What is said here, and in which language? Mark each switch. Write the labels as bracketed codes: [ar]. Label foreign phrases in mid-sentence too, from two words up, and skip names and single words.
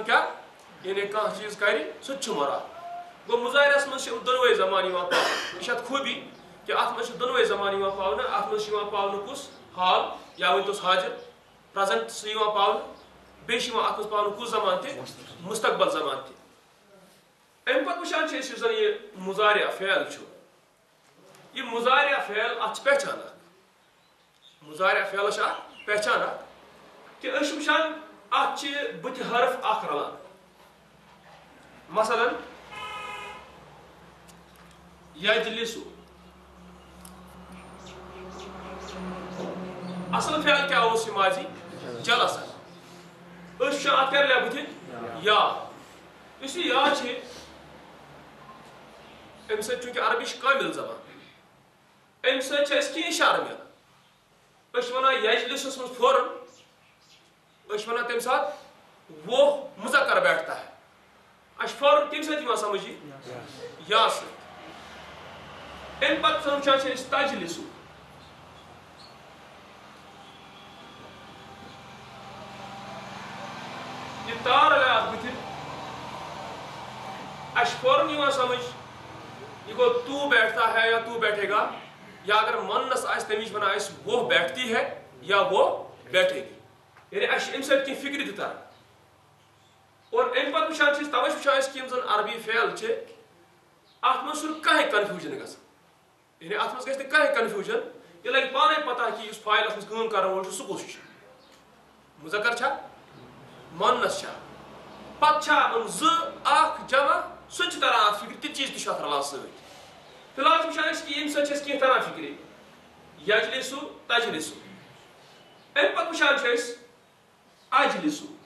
[ks] کیٛاہ یعنی کانٛہہ چیٖز کرِ سُہ تہِ چھُ مُراد گوٚو مُظاہرس منٛز چھِ دۄنوے زمان یِوان پاونہٕ یہِ چھِ اتھ خوٗبی کہِ اتھ منٛز چھِ دۄنوے زمان یِوان پاونہٕ اتھ منٛز چھُ یِوان پاونہٕ کُس حال یا ؤنۍتوس حاضر پریزنٹ سُہ یِوان پاونہٕ بیٚیہِ چھِ یِوان اتھ منٛز پاونہٕ کُس زمان تہِ مستقبل زمان تہِ امہِ پتہٕ وٕچھان چھِ أسۍ یُس زن یہِ مُظاہرہ فعل چھُ یہِ مُظاہرہ فعل اتھ چھِ پہچان اکھ مُظاہرہ فعلس چھِ اکھ پہچان اکھ کہِ أسۍ چھِ وٕچھان اتھ چھِ بٕتھِ حرف اکھ رلان مثلاً یجلسُ اصل فعل کیٛاہ اوس یہِ ماضی جلسا أسۍ وٕچھان اتھ کیٛاہ رلیو بٕتھِ یا یُس یہِ یا چھِ امہِ سۭتۍ چوٗنٛکہِ عربی چھِ کامِل زبان امہِ سۭتۍ چھِ اَسہِ کینٛہہ اِشارٕ مِلان أسۍ چھِ وَنان یجلسَس منٛز فوراً أسۍ چھِ وَنان تَمہِ ساتہٕ [ur] وہ مُذکر بیٹھتا ہے [ks] اش فوراً کم سۭتۍ یِوان سمجھ یا سۭتۍ امہِ پتہٕ سمجھان چھِ أسۍ تجلسُ یہ تار اگر اتھ بٕتھِ اش فوراً یِوان سمجھ یہ گو [ur] تو بیٹھتا ہے یا تو بیٹھے گا [ks] یا اگر منس آسہِ تمِچ ونان أسۍ [ur] وہ بیٹھتی ہے یا وہ بیٹھے گی [ks] یعنی اش امہِ سۭتۍ کینٛہہ فکرِ تہِ تران اور امہِ پتہٕ وٕچھان چھِ أسۍ توے وٕچھان أسۍ کہِ یِم زن عربی فعل چھِ اتھ منٛز چھُنہٕ کانٛہہ کنفیوٗجن گژھان یعنی اتھ منٛز گژھِ نہٕ کانٛہہ کنفیوٗجن یہِ لگہِ پانے پتہ کہِ یُس فاعل اتھ منٛز کٲم کرن وول چھُ سُہ کُس چھُ مُذکر چھا مونس چھا پتہٕ چھا یِم زٕ اکھ جمع سُہ تہِ چھُ تران اتھ فکرِ تہِ چیٖز تہِ چھُ اتھ رلان سۭتۍ فی الحال چھِ وٕچھان أسۍ کہِ ییٚمہِ سۭتۍ چھِ أسۍ کینٛہہ تران فکرِ یجلسُ تجلسُ امہِ پتہٕ وٕچھان چھِ أسۍ اجلسُ